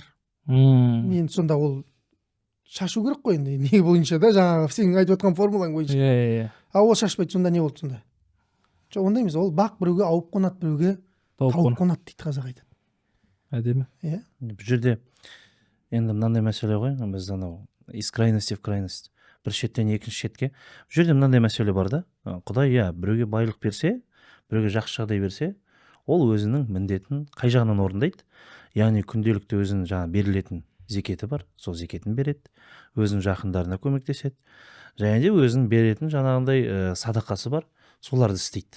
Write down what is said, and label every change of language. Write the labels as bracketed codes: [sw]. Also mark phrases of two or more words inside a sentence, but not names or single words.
[kk] Енді сонда ол шашу керек қой енді, не бойынша да, жаңағы сенің айтып отқан формулаң бойынша. Ол шашпайды, сонда не болды сонда? Жоқ, ондай емес, ол бақ біреуге ауып қонады, біреуге тауып қонады дейді қазақ айтады. Әдемі. Бұл жерде енді мынандай мәселе ғой, біз анау [ru] из крайности в крайность, [kk] бір шеттен екінші шетке. Бұл жерде мынандай мәселе бар да, Құдай біреуге байлық берсе, біреуге жақсы жағдай берсе, ол өзінің міндетін қай жағынан орындайды? Яғни күнделікті өзінің жаңа берілетін зекеті бар, сол зекетін береді, өзінің жақындарына көмектеседі, және де өзінің беретін жаңағындай садақасы бар, соларды істейді.